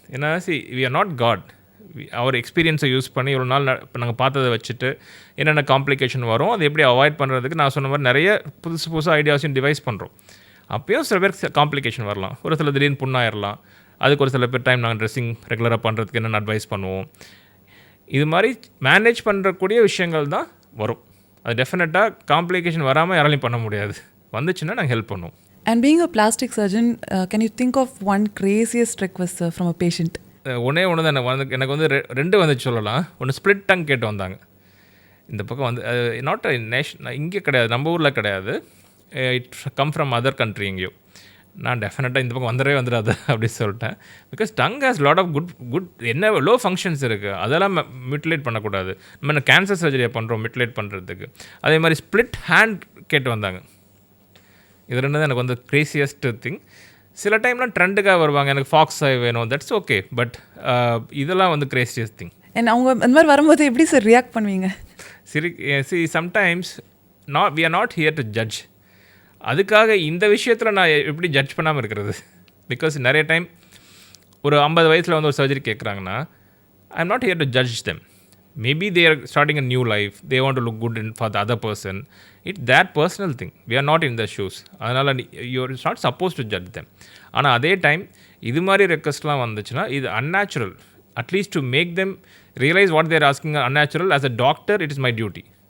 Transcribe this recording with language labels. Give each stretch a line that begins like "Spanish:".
Tamil: ஏன்னா
English: We are not God.
Tamil: அவர் எக்ஸ்பீரியன்ஸை use பண்ணி இவ்வளோ நாள் இப்போ நாங்கள் பார்த்ததை வச்சுட்டு என்னென்ன காம்ப்ளிகேஷன் வரும் அதை எப்படி அவாய்ட் பண்ணுறதுக்கு நான் சொன்ன மாதிரி நிறைய புதுசு ஐடியாஸையும் டிவைஸ் பண்ணுறோம். அப்போயும் சில பேர் காம்ப்ளிகேஷன் வரலாம், ஒரு சில திடீர்னு புண்ணாயிரலாம். அதுக்கு ஒரு சில பேர் டைம் நாங்கள் ட்ரெஸ்ஸிங் ரெகுலராக பண்ணுறதுக்கு என்னென்ன அட்வைஸ் பண்ணுவோம். இது மாதிரி மேனேஜ் பண்ணுறக்கூடிய விஷயங்கள் தான் வரும். அது டெஃபினட்டாக காம்ப்ளிகேஷன் வராமல் யாராலையும் பண்ண முடியாது. வந்துச்சுன்னா நாங்கள் ஹெல்ப் பண்ணுவோம்.
English: And being a plastic surgeon, can you think of one craziest request from a patient?
Tamil: ஒன்று தான் எனக்கு வந்து 2 வந்துச்சு சொல்லலாம். ஒன்று ஸ்ப்ளிட் டங் கேட்டு வந்தாங்க. இந்த பக்கம் வந்து நாட் இங்கே கிடையாது, நம்ம ஊரில் கிடையாது,
English: it come from other country
Tamil: எங்கேயோ. நான் டெஃபினட்டாக இந்த பக்கம் வந்துடாது அப்படி சொல்லிட்டேன். Because
English: tongue has lot of good
Tamil: என்ன லோ ஃபங்க்ஷன்ஸ் இருக்குது, அதெல்லாம் மியூட்டிலேட் பண்ணக்கூடாது. நம்ம கேன்சர் சர்ஜரியை பண்ணுறோம் மியூட்டிலேட் பண்ணுறதுக்கு. அதே மாதிரி ஸ்ப்ளிட் ஹேண்ட் கேட்டு வந்தாங்க. இது 2 தான் எனக்கு வந்து க்ரேசியஸ்ட் திங். சில டைம்லாம் ட்ரெண்டுக்காக வருவாங்க, எனக்கு ஃபாக்ஸ் ஐ வேணும், தட்ஸ் ஓகே. பட் இதெல்லாம் வந்து க்ரேசியஸ்ட் திங். அவங்க அந்த மாதிரி வரும்போது எப்படி சார் ரியாக்ட் பண்ணுவீங்க?
English: Sometimes we are not here to judge.
Tamil: அதுக்காக இந்த விஷயத்தில் நான் எப்படி ஜட்ஜ் பண்ணாமல் இருக்கிறது? பிகாஸ் நிறைய டைம் ஒரு 50 வயசில் வந்து ஒரு சர்ஜரி கேட்குறாங்கன்னா
English: I am not here to judge them. Maybe they are starting a new life, they want to look good for the other person. It's that personal thing. We are not in their shoes.
Tamil: அதனால்
English: you're not supposed to judge them.
Tamil: ஆனால் அதே time இது மாதிரி ரெக்வஸ்ட்லாம் வந்துச்சுன்னா இது unnatural.
English: At least to make them realize what they are asking are unnatural. As a doctor, it is my duty.